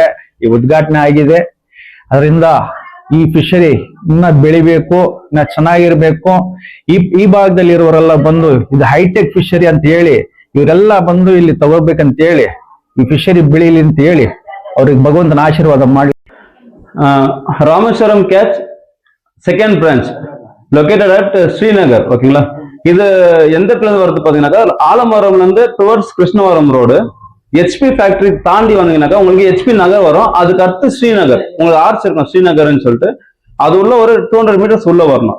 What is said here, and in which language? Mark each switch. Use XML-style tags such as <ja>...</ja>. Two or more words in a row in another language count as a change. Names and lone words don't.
<kn>ಈ ಉದ್ಘಾಟನೆ ಆಗಿದೆ. ಅದರಿಂದ ಈ ಫಿಶರಿ ಇನ್ನ ಬೆಳಿಬೇಕು, ಇನ್ನ ಚೆನ್ನಾಗಿರ್ಬೇಕು. ಈ ಭಾಗದಲ್ಲಿ ಇರುವವರೆಲ್ಲ ಬಂದು ಇದು ಹೈಟೆಕ್ ಫಿಶರಿ ಅಂತ ಹೇಳಿ ಇವರೆಲ್ಲ ಬಂದು ಇಲ್ಲಿ ತಗೋಬೇಕಂತ ಹೇಳಿ ಈ ಫಿಶರಿ ಬೆಳೀಲಿ ಅಂತ ಹೇಳಿ ಅವ್ರಿಗೆ ಭಗವಂತನ ಆಶೀರ್ವಾದ ಮಾಡಿ.</kn> <en>Rameswaram Catch second branch located at Srinagar.</en> <ta>ஓகேங்களா, இது எந்த இடத்துல இருந்து வருது பாத்தீங்கன்னாக்கா ஆலமரம்ல இருந்து டுவர்ட்ஸ் கிருஷ்ணவரம் ரோடு HP ஃபேக்டரி தாண்டி வந்தீங்கன்னாக்கா உங்களுக்கு HP நகர் வரும். அதுக்கு அடுத்து ஸ்ரீநகர் உங்களுக்கு ஆர்ச் இருக்கும் ஸ்ரீநகர்னு சொல்லிட்டு அது உள்ள ஒரு 200 மீட்டர்ஸ் உள்ள வரணும்.</ta>